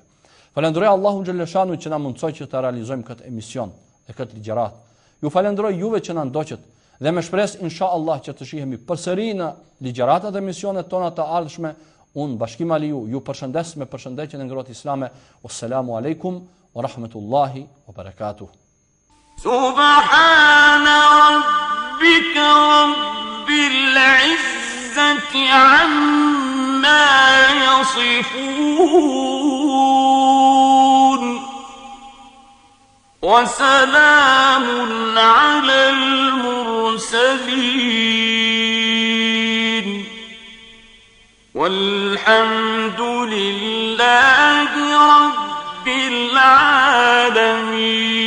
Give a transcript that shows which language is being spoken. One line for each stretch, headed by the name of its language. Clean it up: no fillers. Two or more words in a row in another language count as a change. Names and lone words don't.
Albanian: Falenderoj Allahun xhaleshanu që na mundsoi që të realizojmë këtë emision e këtë ligjërat. Ju falenderoj juve që na ndoqët dhe me shpresë inshallah që të shihemi përsëri në ligjëratat dhe emisionet tona të ardhshme. Unë bashkim Aliu ju përshëndes me përshëndetjen e ngrohtë islame.
Arabic: والسلام عليكم ورحمة الله وبركاته. سبحان ربك رب العزة عما يصفون وسلام على المرسلين والحمد لله رب العالمين.